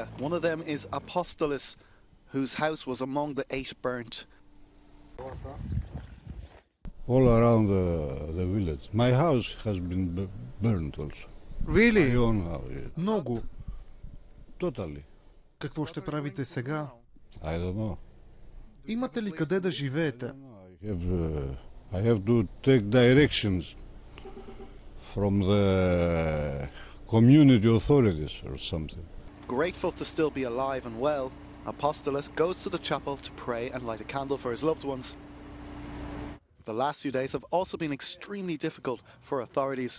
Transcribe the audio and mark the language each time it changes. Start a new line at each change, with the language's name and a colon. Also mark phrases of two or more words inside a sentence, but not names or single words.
English: One of them is Apostolos, whose house was among the 8 burnt. All around the village. My house has been burned also. Really? My own house. Yes.
Bulgarian: Много.
English: Totally.
Bulgarian: Какво ще правите сега?
English: I don't know.
Bulgarian: Имате ли къде да живеете?
English: I have to take directions from the community authorities or something. Grateful to still be alive and well, Apostolos goes to the chapel to pray and light a candle for his loved ones. The last few days have also been extremely difficult for authorities.